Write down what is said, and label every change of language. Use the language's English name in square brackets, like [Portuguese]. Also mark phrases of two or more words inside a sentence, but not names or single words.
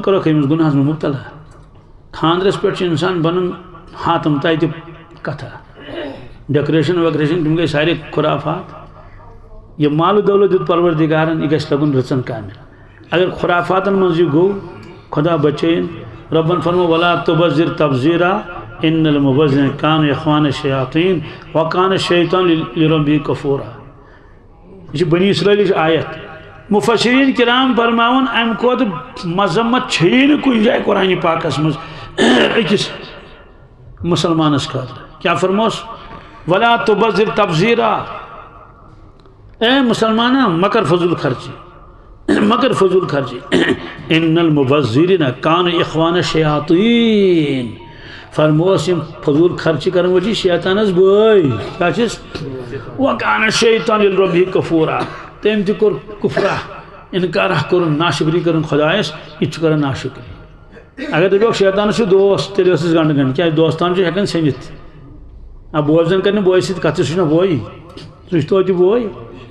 [Kashmiri] کروکھ أمِس گُناہس منٛز مُبتلا خانٛدرس پٮ۪ٹھ چھُ انسان بنان ہاتم تتہِ کتھا ڈیکوریشن ویکوریشن تِم گٔے سارے خُرافات یہِ مالہٕ دولت دیُت پروردِگارن یہِ گژھِ لگُن رٕژن کامٮ۪ن اگر خُرافاتن منٛز یہِ گوٚو خۄدا بچٲیِن رۄبن فرمو [Arabic] ولا تُبذِر تبذیرا ان المبذرین کانوا اخوان الشیاطین وکان الشیطان لربہ کفورا [Kashmiri] یہ بنی اسرائیلٕچ آیت مفسرین کرام فرماون امہِ کھۄتہٕ مذمت چھیی نہٕ کُنہِ جایہِ قرآنِ پاکس منٛز أکِس مسلمانس خٲطرٕ کیٛاہ فرموس [Arabic] ولا تُبذِر تبذیرا [Kashmiri] اے مسلمانا مکر فضول خرچی [Arabic] ان المبذرین کانوا اخوان الشیاطین [Kashmiri] فرموس یِم فضول خرچہِ کرن وٲلۍ چھِ شیطانس بٲے کیٛاہ چھِس [Arabic] وکان الشیطان لربہ کفورا [Kashmiri] تٔمۍ تہِ کوٚر کُفرا انکارا کوٚرُن ناشکری کٔرٕن خۄدایس یہِ تہِ چھُ کران ناشکری اگر دپیوکھ شیطانس چھُ دوس تیٚلہِ ٲسٕس گنڈٕ گنڈ کیٛازِ دوستان چھُ ہٮ۪کان ژھیٚنِتھ بوے زن کرِ نہٕ بوے سۭتۍ کتھ ژٕ چھُکھ نہ بویی ژٕ چھُکھ توتہِ بوے